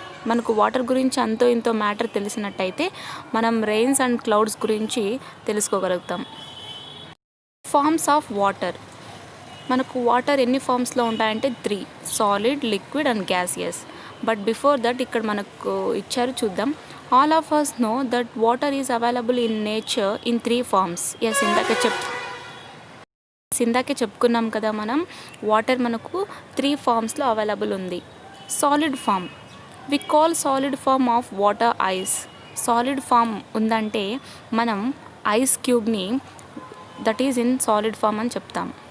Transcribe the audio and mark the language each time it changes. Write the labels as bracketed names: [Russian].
[Telugu] మనకు వాటర్ గురించి అంతో ఇంతో మ్యాటర్ తెలిసినట్టయితే మనం రెయిన్స్ అండ్ క్లౌడ్స్ గురించి తెలుసుకోగలుగుతాం. Forms of water. మనకు వాటర్ ఎన్ని ఫార్మ్స్లో ఉంటాయంటే 3: solid, liquid and gaseous. [English] but before that [Telugu] ఇక్కడ మనకు ఇచ్చారు, చూద్దాం. [English] All of us know that water is available in nature in 3 forms. [Telugu] Yes, ఇందాకే చెప్పుకున్నాం కదా మనం, వాటర్ మనకు 3 ఫార్మ్స్లో అవైలబుల్ ఉంది. [English] Solid form, we call solid form of water ice. [Telugu] Solid form ఉందంటే మనం ice క్యూబ్ని [English] that is in solid form [Telugu] అని చెప్తాం.